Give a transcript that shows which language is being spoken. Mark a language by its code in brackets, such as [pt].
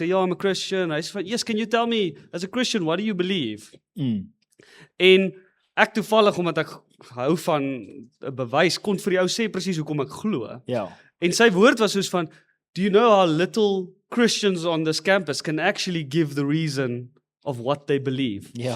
[af] Ek sê, [en] yeah, I'm a Christian. [af] Hy sê, [en] yes, can you tell me, as a Christian, what do you believe? [af] En ek toevallig, omdat ek hou van 'n bewys, kon vir die ou sê presies hoekom ek glo. En sy woord was soos van, [en] do you know how little Christians on this campus can actually give the reason of what they believe?